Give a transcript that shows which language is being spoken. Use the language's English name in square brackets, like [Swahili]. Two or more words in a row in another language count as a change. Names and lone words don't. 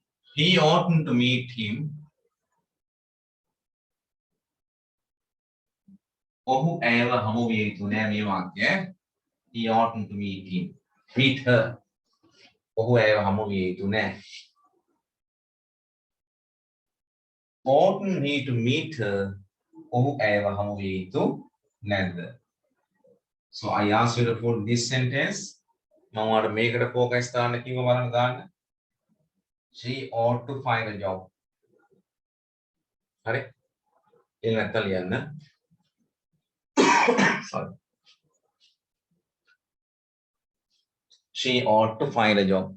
[English] He oughtn't to meet him. [Sinhala] ඔහු ඇයව හමු විය යුතු නෑ මේ වාක්‍යය. [English] He oughtn't to meet him. Meet her. [Sinhala] ඔහු ඇයව හමු විය යුතු නෑ. [English] Oughtn't he to meet her? [Sinhala] ඔහු ඇයව හමු විය යුතු නැද්ද? [English] So I asked you to put this sentence. [Sinhala] මම ඔයාලට මේකට focus දාන්න කිව්ව බලන්න දාන්න. [English] She ought to find a job. [Sinhala] හරි? ඒක නැත්තම් ලියන්න. [English] Sorry. She ought to find a job.